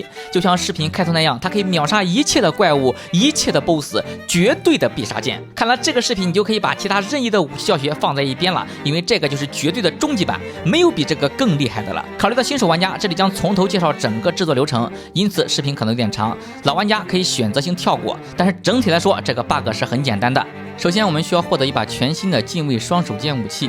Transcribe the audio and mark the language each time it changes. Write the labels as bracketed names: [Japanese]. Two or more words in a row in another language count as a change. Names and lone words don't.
[Chinese] 就像視頻開頭那樣，它可以秒殺一切的怪物、一切的 BOSS， 絕對的必殺劍。看了這個視頻，你就可以把其他任意的武器教學放在一邊了，因為這個就是絕對的終極版，沒有比這個更厲害的了。考慮到新手玩家，這裡將從頭介紹整個制作流程，因此視頻可能有點長，老玩家可以選擇性跳過。但是整體來說，這個 bug 是很簡單的。首先，我們需要獲得一把全新的近卫双手剑武器。